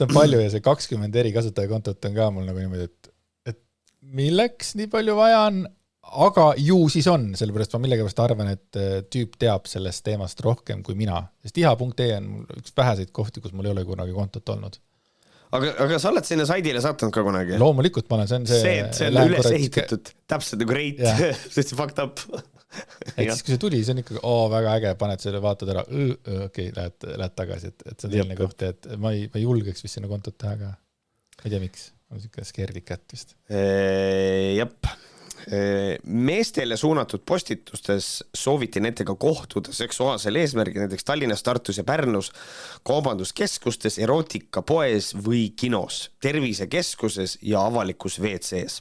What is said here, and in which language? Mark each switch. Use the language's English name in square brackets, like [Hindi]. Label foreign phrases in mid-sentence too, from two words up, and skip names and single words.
[Estonian] See on palju ja see 20 eri kasutajakontot on ka mul nagu niimoodi, et milleks nii palju vaja on, aga ju siis on, sellepärast ma millegipärast arvan, et tüüp teab sellest teemast rohkem kui mina, sest iha.ee on üks väheseid kohti, kus mul ei ole kunagi kontot olnud. Aga sa oled sinna saidile sattunud ka kunagi? Loomulikult ma olen, see on üles ehitatud, täpselt nagu great, see fucked up. Et siis kui see tuli, see on ikkagi väga äge, paned selle, vaatad ära, okei, lähed tagasi, et see on selline koht, et ma ei julgeks vist sinna kontot teha, aga ma ei tea miks, on siuke skerdik kätt vist. Jep. Meestele suunatud postitustes sooviti nendega kohtuda seksuaalsel eesmärgil, näiteks Tallinnas, Tartus ja Pärnus, kaubanduskeskustes, erootikapoes või kinos, tervisekeskuses ja avalikus WC-s.